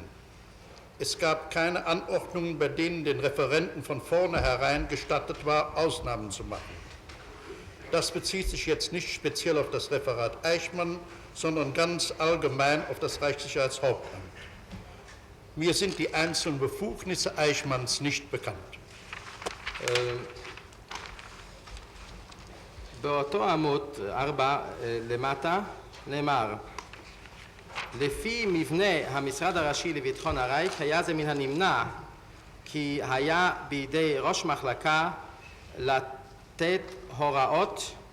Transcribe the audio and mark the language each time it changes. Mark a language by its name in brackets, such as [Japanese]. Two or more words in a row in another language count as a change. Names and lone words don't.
[German] Es gab keine Anordnungen, bei denen den Referenten von vornherein gestattet war, Ausnahmen zu machen. Das bezieht sich jetzt nicht speziell auf das Referat Eichmann, sondern ganz allgemein auf das Reichssicherheitshauptamt. Mir sind die einzelnen Befugnisse Eichmanns nicht bekannt. [Hebrew] באותו עמוד 4 למטה נאמר: לפי מבנה המשרד הראשי לביטחון הרייך היה זה מן הנמנע כי היה בידי ראש מחלקה לתת הוראות,